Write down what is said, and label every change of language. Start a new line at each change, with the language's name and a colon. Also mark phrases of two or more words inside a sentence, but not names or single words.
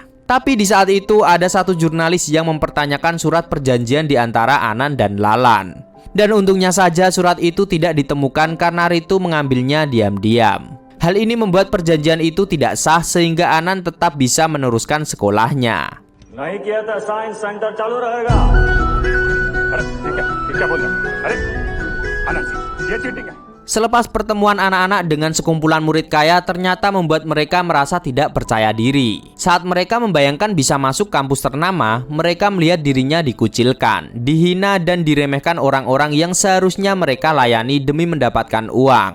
Indonesian: Tapi di saat itu ada satu jurnalis yang mempertanyakan surat perjanjian di antara Anan dan Lalan. Dan untungnya saja surat itu tidak ditemukan karena Ritu mengambilnya diam-diam. Hal ini membuat perjanjian itu tidak sah sehingga Anan tetap bisa meneruskan sekolahnya.
Hindi: नहीं किया था
English: science center
Hindi: चालू रहेगा अरे ये क्या बोल रहे हैं अरे आनंद ये चीटिंग है
Indonesian: Selepas pertemuan anak-anak dengan sekumpulan murid kaya ternyata membuat mereka merasa tidak percaya diri. Saat mereka membayangkan bisa masuk kampus ternama, mereka melihat dirinya dikucilkan, dihina dan diremehkan orang-orang yang seharusnya mereka layani demi mendapatkan uang.